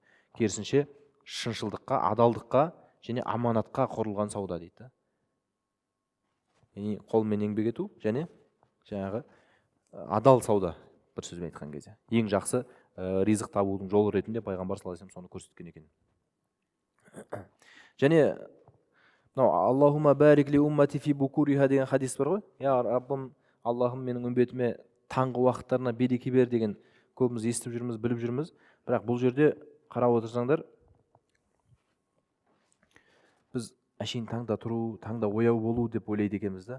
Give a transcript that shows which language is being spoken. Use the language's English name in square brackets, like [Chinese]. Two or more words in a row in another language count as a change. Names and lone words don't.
[Kazakh] Керісінше шыншылдыққа, адалдыққа және аманатқа құрылған сауда дейді. Яғни қолмен еңбек ету және жаңағы адал сауда, бір сөзбен айтқан кезде. Ең жақсы ризық табудың жолы ретінде пайғамбар [Arabic] صلى الله عليه وسلم [Kazakh] соны көрсеткен екен. [Arabic] Және اللهم بارك لأمتي في بكورها [Kazakh] деген хадис бар ғой. Я Раббым, Аллахым менің үмбетіме таңғы уақыттарына береке бер деген көбіміз естіп жүрміз, біліп жүрміз. Бірақ бұл жерде қарап отырсаңдар, біз әшейін таңда тұру, таңда ояу болу деп ойлайды екенбіз да.